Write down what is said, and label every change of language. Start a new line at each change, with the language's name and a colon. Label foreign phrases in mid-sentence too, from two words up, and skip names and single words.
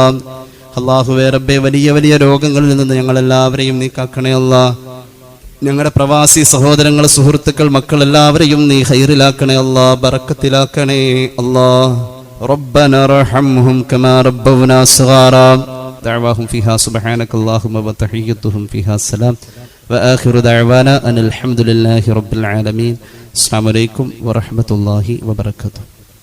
Malayalam: അല്ലാഹുവേ റബ്ബേ വലിയ വലിയ രോഗങ്ങളിൽ നിന്ന് ഞങ്ങളെല്ലാവരെയും നീ കാക്കണേ അല്ലാ. ഞങ്ങളുടെ പ്രവാസി സഹോദരങ്ങൾ, സുഹൃത്തുക്കൾ, മക്കൾ എല്ലാവരെയും നീ ഖൈറിലാക്കണേ അല്ലാ, ബറക്കത്തിലാക്കണേ അല്ലാ.
Arabic: ربنا ارحمهم كما ربونا صغارا. دعواهم فيها سبحانك اللهم وتحيتهم فيها سلام وآخر دعوانا أن الحمد لله رب العالمين. السلام عليكم ورحمة الله وبركاته.